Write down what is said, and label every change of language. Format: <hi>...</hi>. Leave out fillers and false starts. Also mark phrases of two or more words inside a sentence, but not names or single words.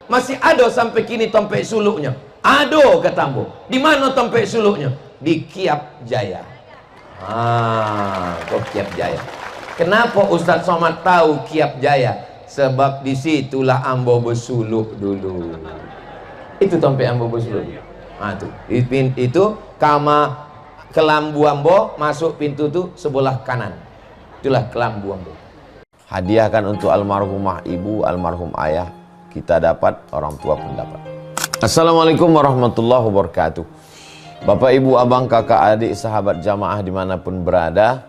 <min>Masih ada sampai kini tompek suluknya. Ada kata ambo. Di mana tompek suluknya?</min> <id>Di Kiap Jaya. Kok Kiap Jaya? Kenapa Ustadz Somad tahu Kiap Jaya?</id> <min>Sebab disitulah ambo bersuluk dulu. Itu tompek ambo bersuluk. Itu kama kelambu ambo masuk pintu tuh sebelah kanan. Itulah kelambu ambo.</min> <id>Hadiahkan untuk almarhumah ibu, almarhum ayah. Kita dapat, orang tua pun dapat.</id> <ar>السلام عليكم ورحمة الله وبركاته.</ar> <id>Bapak, ibu, abang, kakak, adik, sahabat jamaah dimanapun berada.</id>